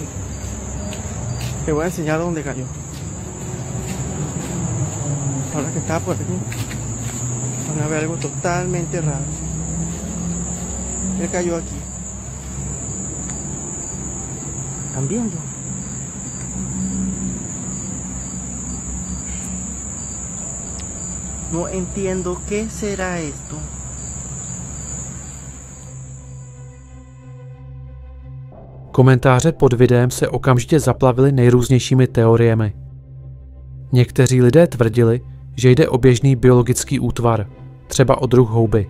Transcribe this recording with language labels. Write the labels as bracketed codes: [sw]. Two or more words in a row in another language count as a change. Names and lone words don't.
[es] Les voy a enseñar dónde cayó. Ahora que estaba por aquí, van a ver algo totalmente raro. Él cayó aquí. ¿Están viendo? No entiendo qué será esto. [cs] Komentáře pod videem se okamžitě zaplavily nejrůznějšími teoriemi. Někteří lidé tvrdili, že jde o běžný biologický útvar, třeba o druh houby.